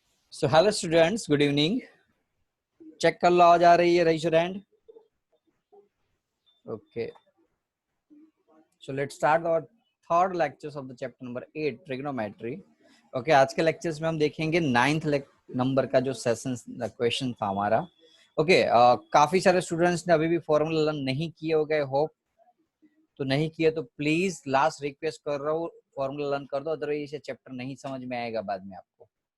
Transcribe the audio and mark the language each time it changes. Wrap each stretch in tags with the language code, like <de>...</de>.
<en>So hello students, good evening.</en> <hi>Check कर लो आवाज आ रही है,</hi> <en>raise your hand. Okay. So let's start our third lectures of the chapter number 8 trigonometry.</en> <hi>Okay, आज के lectures में हम देखेंगे 9th नंबर का जो सेशन क्वेश्चन था हमारा. Okay, काफी सारे स्टूडेंट्स ने अभी भी फॉर्मूला लर्न नहीं किए हो गए, होप तो नहीं किए तो प्लीज लास्ट रिक्वेस्ट कर रहा हूँ फॉर्मूला लर्न कर दो, अदरवाइज ये चैप्टर नहीं समझ में आएगा बाद में आपको.</hi>